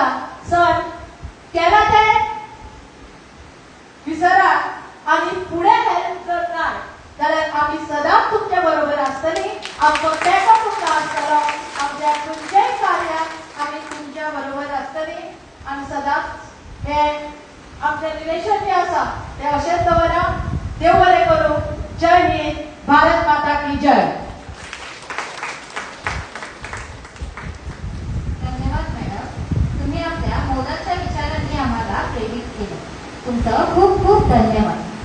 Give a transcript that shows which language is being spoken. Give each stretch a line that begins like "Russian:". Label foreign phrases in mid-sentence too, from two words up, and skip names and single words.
Konkani: सर केला ते विसरात आनी फुडें हेल्प करतात जाल्यार आमी सदांच तुमच्या बरोबर आसतली. आमचो तेंको तुमकां आसतलो. आमच्या खंयच्याय कार्याक आमी तुमच्या बरोबर आसतली आनी सदांच हे आमचें रिलेशन जें आसा तें अशेंच दवरा. देव बरें करूं.
Hindi: जय हिंद. भारत माता की जय.
Marathi: धन्यवाद मॅडम. तुम्ही आपल्या मोलाच्या विचारांनी आम्हाला प्रेरित केलं. तुमचं खूप खूप धन्यवाद.